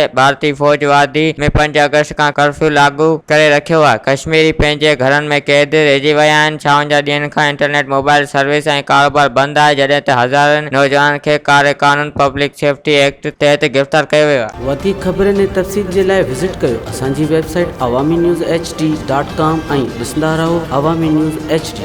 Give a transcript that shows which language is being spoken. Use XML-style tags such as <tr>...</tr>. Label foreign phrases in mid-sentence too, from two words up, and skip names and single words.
<sd>भारतीय फ़ौज वादी में 5 अगस्त खां कर्फ्यू लागू करे रखियो आहे। कश्मीरी पंहिंजे घरनि में क़ैद रहिजी विया आहिनि। 56 ॾींहनि खां इंटरनेट,</sd> <en>mobile service</en> <sd>ऐं कारोबार बंदि आहे, जॾहिं त हज़ारनि नौजवाननि खे कारे क़ानून पब्लिक सेफ्टी एक्ट तहत गिरफ़्तार कयो वियो आहे। वधीक ख़बरुनि ऐं तफ़सील जे लाइ विज़िट कयो असांजी वेबसाइट awami news hd.com ऐं ॾिसंदा रहो अवामी न्यूज़ HD।</sd>